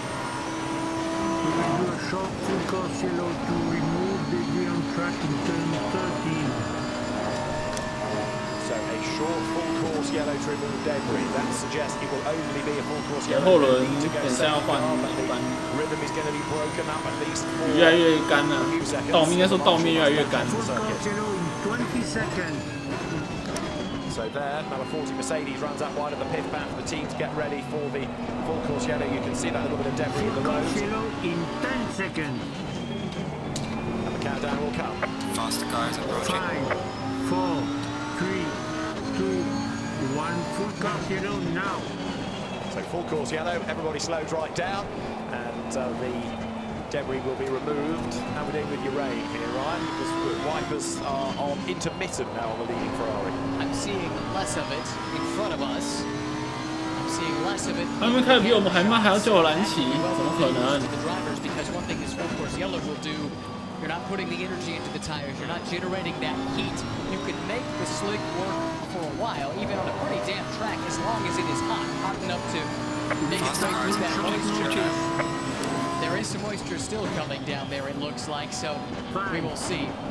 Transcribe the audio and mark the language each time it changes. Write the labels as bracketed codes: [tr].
[en] We will do a short full course yellow to remove debris on track in turn 13. So a short full course yellow to remove debris. That suggests it will only be a full course yellow. Rhythm is going to be broken up at least for [zh] 越来越干了，道面应该说道面越来越干。 [en] Full course yellow in 20 seconds. So there, number 40 Mercedes runs up wide of the pit path for the team to get ready for the full course yellow. You can see that little bit of debris in the road. Yellow in 10 seconds. And the countdown will come. Faster cars approaching. 5, 4, 3, 2, 1. Full course yellow now. So full course yellow, everybody slows right down, and the debris will be removed. How are we doing with your rain here, Ryan? Because wipers are on intermittent now on the leading Ferrari. I'm seeing less of it in front of us. I'm seeing less of it. [zh] 他们开的比我们还慢，还要救蓝旗，怎么可能？ [en] The drivers, because one thing this full course yellow will do, you're not putting the energy into the tires. You're not generating that heat. You can make the slick work for a while, even on a pretty damp track, as long as it is hot enough to make its way through that moisture. There is some moisture still coming down there, it looks like, so we will see.